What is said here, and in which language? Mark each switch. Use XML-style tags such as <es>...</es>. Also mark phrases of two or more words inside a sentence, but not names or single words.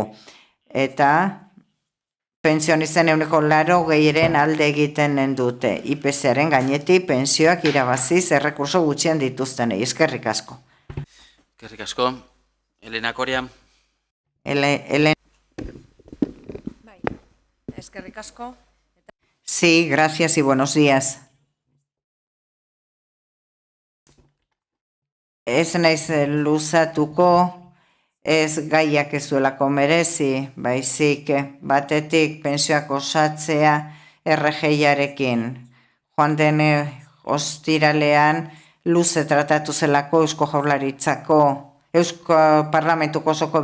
<eu>Eta pentsionisten 80% alde egiten dute. IPC-aren gainetik pentsioak irabaziz errekurso gutxien dituztenei. Eskerrik asko. Eskerrik asko. Elena Coria. Eskerrik asko.</eu> <es>Sí, gracias y buenos días.</es> <eu>Ez naiz luzatuko, ez gaiak ez duelako merezi, baizik batetik pentsioak osatzea RGIarekin. Joan den ostiralean luze tratatu zelako Eusko Jaurlaritzako, Eusko Parlamentuko osoko</eu>